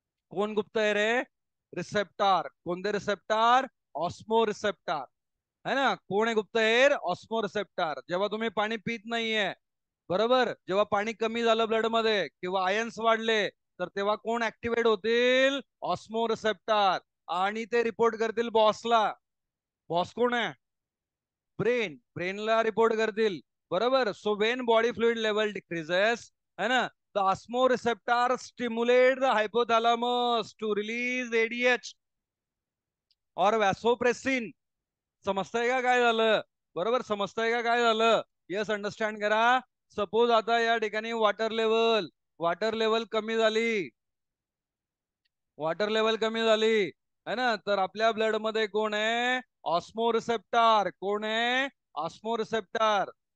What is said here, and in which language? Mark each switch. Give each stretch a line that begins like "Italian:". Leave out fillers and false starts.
Marathi: कोण गुप्तहेर आहे? रिसेप्टार. कोणते रिसेप्टार? Osmo receptor. है ना. कोण आहे गुप्तहेर? ऑस्मोरिसेप्टर. जेव्हा तुम्ही पाणी पित नाहीये, बरोबर, जेव्हा पाणी कमी झालं ब्लड मध्ये किंवा आयन्स वाढले, तर तेव्हा कोण ऍक्टिव्हेट होतील? ऑस्मोरिसेप्टर. आणि ते रिपोर्ट करतील बॉसला. बॉस कोण आहे? ब्रेन. ब्रेनला रिपोर्ट करतील. बरोबर.
English: So when body fluid level decreases, है ना, the osmoreceptor stimulate the hypothalamus to release ADH और vasopressin.
Marathi: समजतंय का काय झालं? बरोबर, समजतंय का काय झालं? यस, अंडरस्टँड करा. सपोज आता या ठिकाणी वॉटर लेवल कमी झाली, वॉटर लेवल कमी झाली, है ना, तर आपल्या ब्लड मध्ये कोण आहे? ऑस्मोरिसेप्टर. कोण आहे? ऑस्मोरिसेप्टर.